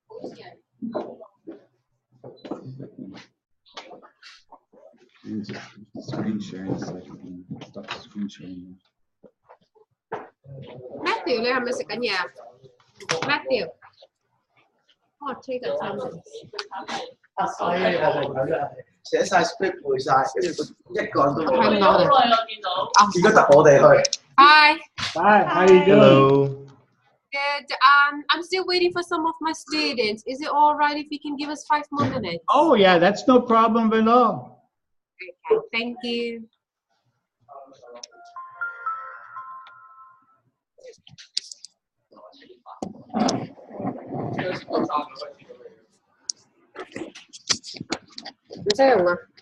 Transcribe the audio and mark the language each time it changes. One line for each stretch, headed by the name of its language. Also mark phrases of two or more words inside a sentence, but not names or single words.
English: Screen sharing so I can stop screen sharing.
Cantonese: Matthew 你係咪食緊嘢啊 ？Matthew，我
English: take the time。
Cantonese: 寫晒 script 背晒，跟住一個人都冇。聽到你。而家揼我哋去。
English: Hi. Hi, how you doing? Hello. Good. I'm still waiting for some of my students. Is it all right if you can give us 5 more minutes? Oh, yeah, that's no problem at all. Okay, thank you.
Vietnamese: Không sao không ạ?